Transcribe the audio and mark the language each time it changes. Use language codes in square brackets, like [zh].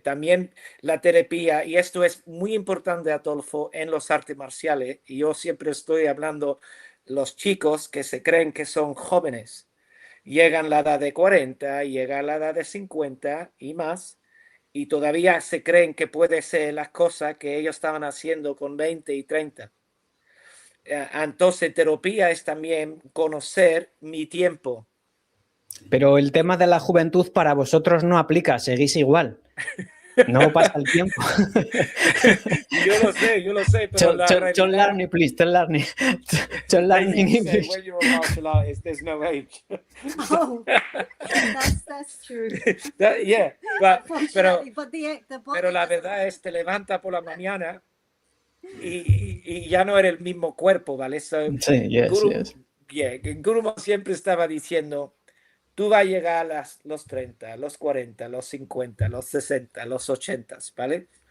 [es] También la terapia, y esto es muy importante, Adolfo, en los artes marciales, y yo siempre estoy hablando, los chicos que se creen que son jóvenes, llegan a la edad de 40, llegan a la edad de 50 y más, y todavía se creen que puede ser las cosas que ellos estaban haciendo con 20 y 30. Entonces, terapia es también conocer mi tiempo. Pero el tema de la juventud para vosotros no aplica, seguís igual. No pasa el tiempo. Yo lo sé, pero la realidad... [en] John Larney, please, John Larney. John Larney in English. When you're a martial artist, there's no age. Oh, that's true. [es] Yeah, pero [en] Unfortunately, but the body [es] pero la verdad es, te levanta por la mañana y ya no era el mismo cuerpo, ¿vale? [en] So, [es] Sí, yes. Guru siempre estaba diciendo, tú vas a llegar a los 30, los 40, los 50, los 60, los 80, ¿vale?